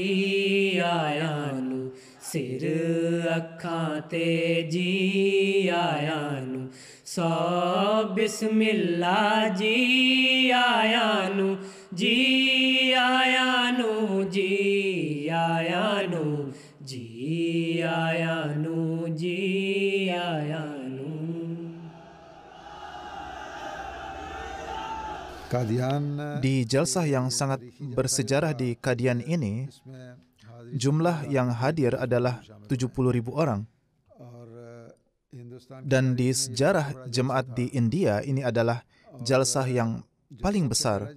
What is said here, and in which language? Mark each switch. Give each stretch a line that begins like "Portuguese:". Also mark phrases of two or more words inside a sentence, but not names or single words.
Punjabi: ਸਿਰ ਅੱਖਾਂ ਤੇ ਜੀ ਆਇਆਂ ਨੂੰ ਸੋ ਬਿਸਮਿਲ੍ਲਾ ਜੀ ਆਇਆਂ ਨੂੰ ਜੀ ਆਇਆਂ ਨੂੰ ਜੀ ਆਇਆਂ ਨੂੰ ਜੀ ਆਇਆਂ ਨੂੰ ਜੀ ਆਇਆਂ ਨੂੰ
Indonesian: Di jalsah yang sangat bersejarah di Qadian ini, jumlah yang hadir adalah 70.000 orang. Dan di sejarah jemaat di India, ini adalah jalsah yang paling besar.